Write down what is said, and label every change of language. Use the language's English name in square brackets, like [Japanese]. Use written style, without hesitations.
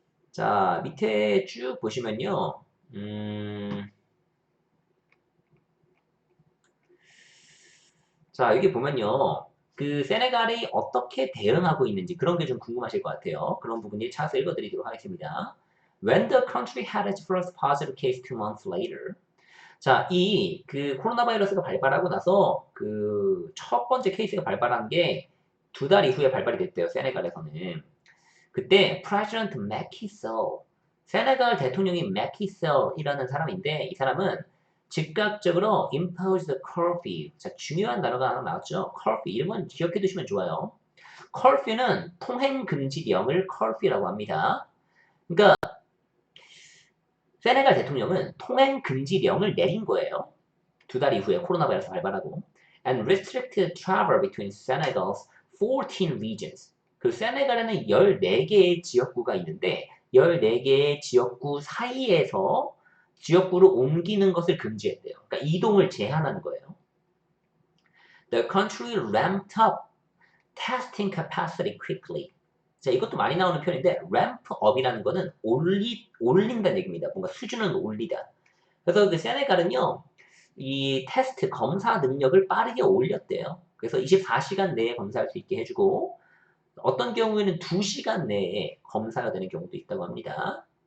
[Korean] 자, 밑에 쭉 보시면요. 자, 여기 보면요. 그 세네갈이 어떻게 대응하고 있는지 그런 게 좀 궁금하실 것 같아요. 그런 부분이 차서 읽어드리도록 하겠습니다. [English] When the country had its first positive case 2 months later. [Korean] 자, 이 그 코로나 바이러스가 발발하고 나서 그 첫 번째 케이스가 발발한 게 2달 이후에 발발이 됐대요. 세네갈에서는. 그때 President Macky Sall, 세네갈 대통령이 Macky Sall이라는 사람인데 이 사람은 즉각적으로 [English] imposed curfew. [Korean] 자, 중요한 단어가 하나 나왔죠. [English] curfew. [Korean] 이름은 기억해 두시면 좋아요. curfew는 통행 금지령을 curfew라고 합니다. 그러니까 세네갈 대통령은 통행 금지령을 내린 거예요. 2달 이후에 코로나 바이러스 발발하고 [English] and restricted travel between Senegal's 14 regions. [Korean] 그 세네갈에는 14개의 지역구가 있는데 14개의 지역구 사이에서 지역구로 옮기는 것을 금지했대요. 그러니까 이동을 제한하는 거예요. [English] The country ramped up testing capacity quickly. [Korean] 자, 이것도 많이 나오는 표현인데 ramp up이라는 거는 올린다는 얘기입니다. 뭔가 수준을 올리다. 그래서 그 세네갈은요. 이 테스트 검사 능력을 빠르게 올렸대요. 그래서 24시간 내에 검사할 수 있게 해주고 어떤 경우에는 2시간 내에 검사가 되는 경우도 있다고 합니다.